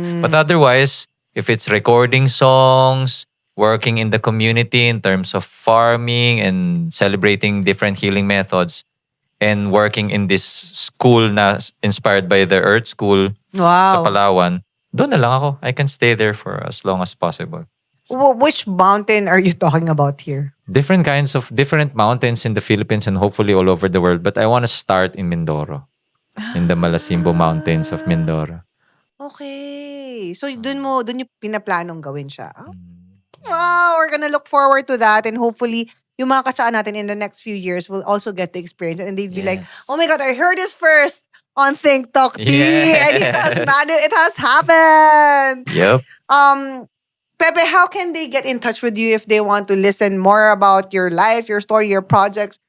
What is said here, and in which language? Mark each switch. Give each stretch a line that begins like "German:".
English: But otherwise, if it's recording songs, working in the community in terms of farming and celebrating different healing methods, and working in this school na inspired by the Earth School sa Wow.
Filipino: Palawan, doon na lang ako.
English: I can stay there for as long as possible. Which mountain are you talking about here? Different kinds of different mountains in the Philippines and hopefully all over the world. But I want to start in Mindoro. In the Malasimbo Mountains of Mindoro. Okay.
Filipino: So dun yung pinaplanong gawin siya.
English: Oh, wow, we're gonna look forward to that and hopefully
Filipino: yung mga katsaan natin
English: in the next few years will also get to experience it and they'd be like, Yes. oh my God, I heard this first on Think Talk Tea and Yes. it has happened. Yep. Pepe, how can they get in touch with you if they want to listen more about your life, your story, your projects?